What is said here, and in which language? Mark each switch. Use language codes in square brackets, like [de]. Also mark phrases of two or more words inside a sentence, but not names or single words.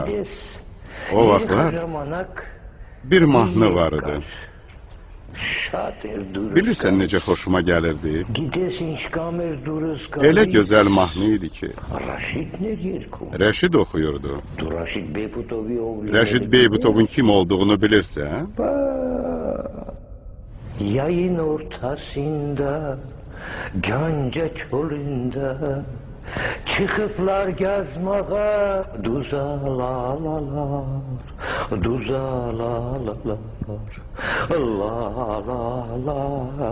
[az] O vaxtlar bir mahnı var idi. Bilirsən necə xoşuma gəlirdi? Elə gözəl mahnı idi ki, Rəşid oxuyurdu. Rəşid Beybutovun kim olduğunu bilirsən? [tr] Yayın ortasında, Ganca çölünde çıkıplar gezmeye duzalalar, duzalalar, lalalar.